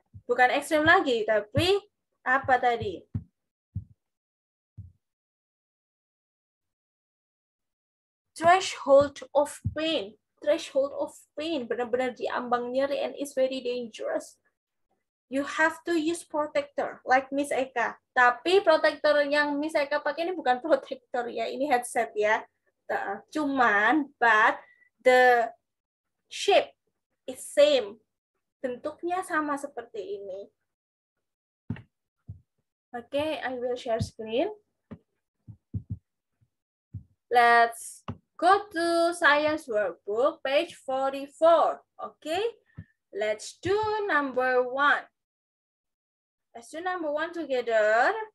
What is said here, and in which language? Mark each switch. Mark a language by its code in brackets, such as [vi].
[id] Bukan ekstrim lagi, tapi apa tadi? [en] Threshold of pain. Threshold of pain. [id] Benar-benar diambang nyeri [en] and is very dangerous. You have to use protector, like Miss Eka. [id] Tapi protector yang Miss Eka pakai ini bukan protector ya, ini headset ya. [en] Cuman, but the shape is same. [id] Bentuknya sama seperti ini. [en] Okay, I will share screen. Let's go to science workbook, page 44. Okay, let's do number 1. Let's do number 1 together.